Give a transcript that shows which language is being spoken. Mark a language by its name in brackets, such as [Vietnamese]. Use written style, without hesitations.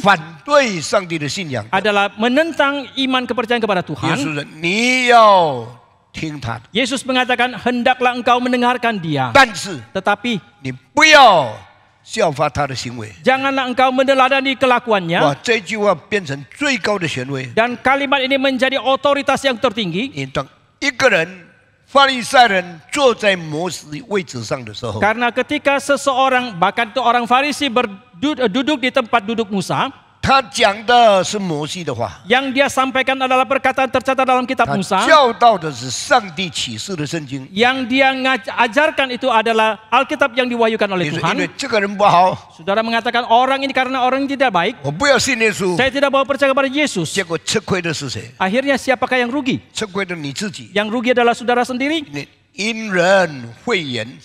[Chinese] 反对上帝的信仰。 [Indonesian] adalah menentang iman kepercayaan kepada [Chinese] 耶 [Indonesian] Tuhan. [Chinese] 稣说：“你要听他的， [Indonesian] Yesus mengatakan hendaklah engkau mendengarkan dia, [Chinese] 但是 [Indonesian] tetapi [Chinese] 你不要效法他的行为。” [Indonesian] janganlah engkau meneladani kelakuannya. [Chinese] 哇，这句话变成最高的权威。 [Indonesian] Dan kalimat ini menjadi otoritas yang tertinggi. [Chinese] 你当一个人法利赛人坐在摩西位置上的时候， [Indonesian] Karena ketika seseorang, bahkan itu orang Farisi duduk di tempat duduk Musa, [Chinese] 他讲的是摩西的话， [Indonesian] yang dia sampaikan adalah perkataan tercatat dalam kitab [Chinese] 他 [Indonesian] Musa. [Chinese] 教导的是上帝启示的圣经。 [Indonesian] Yang dia ajarkan itu adalah Alkitab yang diwahyukan oleh [Chinese] 你说因为 [Indonesian] Tuhan. [Chinese] 这个人不好， [Indonesian] Saudara mengatakan orang ini karena orang ini tidak baik, [Chinese] 我不要信耶稣， [Indonesian] saya tidak mau percaya kepada Yesus. [Chinese] 结果吃亏的是谁？ [Indonesian] Akhirnya siapakah yang rugi? [Chinese] 吃亏的你自己。 [Indonesian] Yang rugi adalah saudara sendiri. [Chinese] 你因人讳言，